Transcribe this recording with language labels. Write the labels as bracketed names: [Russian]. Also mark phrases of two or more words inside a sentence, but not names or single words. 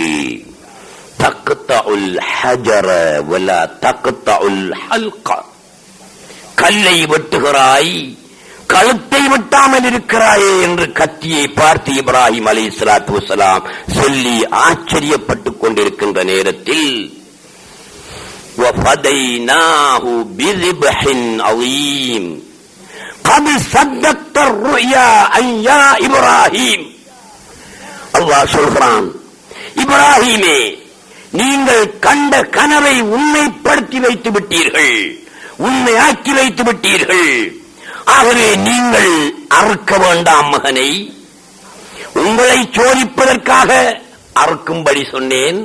[Arabic] تقطع الحجر ولا تقطع الحلق. [Tamil] கல்லை வெட்டுகிறாய், கழுத்தை வெட்டாமல் இருக்கிறாயே என்று கத்தியை பார்த்து இப்ராஹிம் [Arabic] عليه الصلاة والسلام [Tamil] சொல்லி ஆச்சரியப்பட்டுக் கொண்டிருக்கின்ற நேரத்தில் [Arabic] وَفَدَيْنَاهُ بِذِبْحٍ عَظِيمٍ قَدْ صَدَّقْتَ الرُّؤْيَا يَا إِبْرَاهِيمُ. [Tamil] அல்லாஹ் சொல்கிறான், இப்ராஹீமே, நீங்கள் கண்ட கனவை உண்மைப்படுத்தி வைத்து விட்டீர்கள், உண்மையாக்கி வைத்து விட்டீர்கள். ஆகவே நீங்கள் அறுக்க வேண்டாம் மகனை. உங்களை சோதிப்பதற்காக அறுக்கும்படி சொன்னேன்.